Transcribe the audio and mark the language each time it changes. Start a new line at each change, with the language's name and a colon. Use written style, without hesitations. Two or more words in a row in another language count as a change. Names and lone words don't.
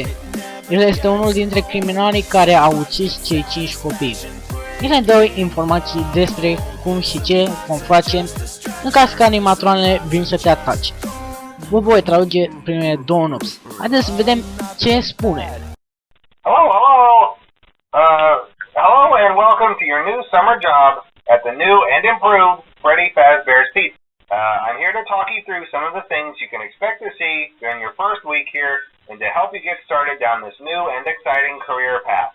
Romanian: El este unul dintre criminalii care au ucis cei 5 copii. El ne dă informații despre cum și ce vom face în caz că animatroanele vin să te atace. Vă voi traduce primele 2 nopți. Haideți să vedem ce spune.
English: Hello and welcome to your new summer job at the new and improved Freddy Fazbear's Pizza. I'm here to talk you through some of the things you can expect to see during your first week here and to help you get started down this new and exciting career path.